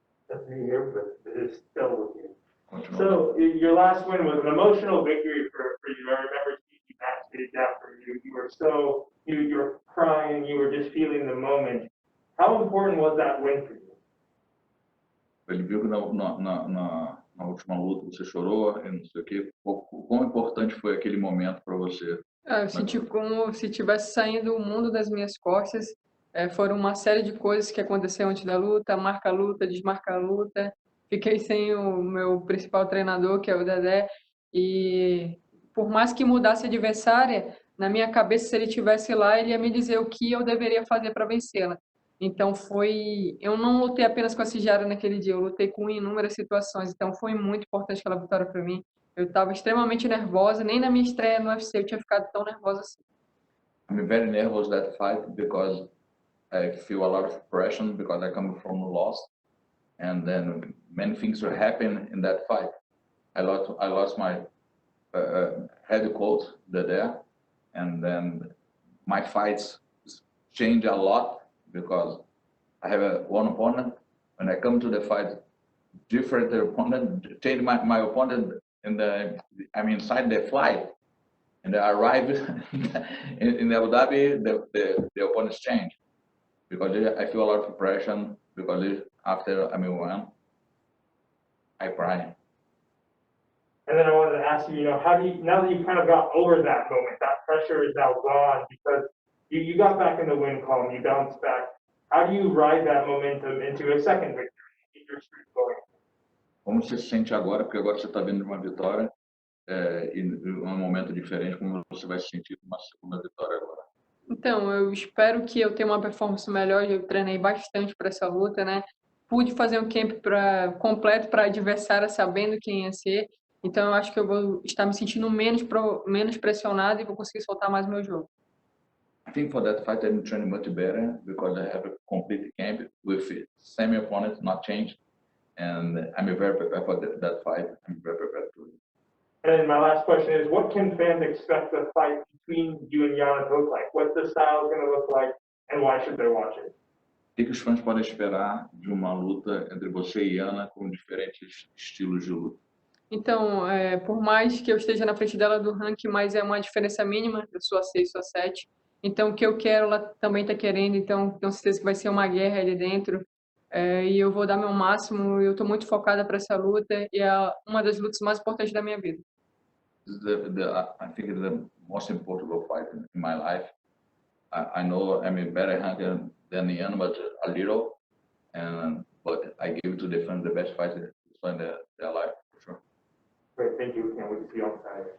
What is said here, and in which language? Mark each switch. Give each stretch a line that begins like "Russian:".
English: Nothing here, but it is still with you. So your last win was an emotional victory for you. I remember speaking backstage after you were you were crying, you were just feeling the moment. How important was that win for you?
Portuguese: Ele viu que na última luta você chorou e não sei o quê. Quão importante foi aquele momento para você Eu senti como se tivesse saindo o mundo das minhas costas. Foram uma série de coisas que aconteceram antes da luta, marca a luta, desmarca a luta. Fiquei sem o meu principal treinador, que é o Dedé, e por mais que mudasse a adversária, na minha cabeça, se ele estivesse lá, ele ia me dizer o que eu deveria fazer para vencê-la. Então eu não lutei apenas com a Cijara naquele dia, eu lutei com inúmeras situações, então foi muito importante aquela vitória para mim. Eu estava extremamente nervosa, nem na minha estreia no UFC eu tinha ficado tão nervosa assim.
English: I'm very nervous that fight because I feel a lot of pressure because I come from a loss, and then many things will happen in that fight. I lost my head coach there, and then my fights change a lot because I have one opponent. When I come to the fight, different opponent, change my opponent I'm inside the flight, and I arrive in Abu Dhabi, the opponents change because I feel a lot of pressure because after I won, I cry. And then I wanted to ask you, how do you, now that you've kind of got over that moment, that pressure is now gone because you got back in the win column, you bounced back. How do you ride that momentum into a second victory, keep your streak going?
Portuguese: Como você se sente agora? Porque agora você está vindo de uma vitória e um momento diferente, como você vai se sentir com uma segunda vitória agora? Então, eu espero que eu tenha uma performance melhor. Eu treinei bastante para essa luta, né? Pude fazer um camp completo para a adversária, sabendo quem ia ser. Então, eu acho que eu vou estar me sentindo menos pressionado e vou conseguir soltar mais meu jogo.
English: I think for that fight I'm training much better because I have a complete camp with same opponent, not changed, and I'm very prepared for that fight. I'm very prepared to it. And then my last question is, what can fans expect the fight between you and Yana to look like? What's the style going to look like, and why should they watch it?
Portuguese: O que os fãs podem esperar de uma luta entre você e Yana com diferentes estilos de luta? Então, por mais que eu esteja na frente dela do ranking, mas é uma diferença mínima, eu sou a 6, sou a 7. Então, o que eu quero, ela também está querendo, então tenho certeza que vai ser uma guerra ali dentro. E eu vou dar meu máximo, eu estou muito focada para essa luta, e é uma das lutas mais importantes da minha vida.
English: I think it's the most important fight in my life. I know I'm better ranker than Yana, but a little, but I give to defend the best fight in their life, for sure. Great, thank you. Can't wait to see you on Saturday.